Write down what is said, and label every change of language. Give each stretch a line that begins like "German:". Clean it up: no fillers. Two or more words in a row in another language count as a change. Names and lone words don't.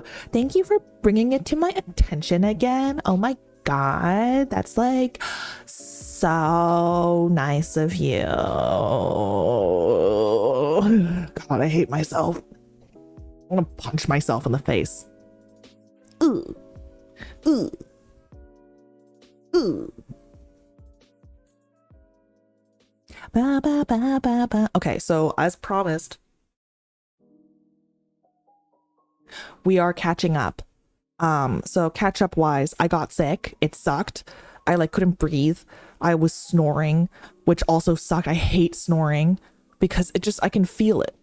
English: Thank you for bringing it to my attention again. Oh my god, that's like so nice of you. God, I hate myself. I'm gonna punch myself in the face. Ooh. Ooh. Ooh. Ba, ba, ba, ba, ba. Okay, so as promised, we are catching up. So catch up wise, I got sick. It sucked. I like couldn't breathe. I was snoring, which also sucked. I hate snoring because it just, I can feel it.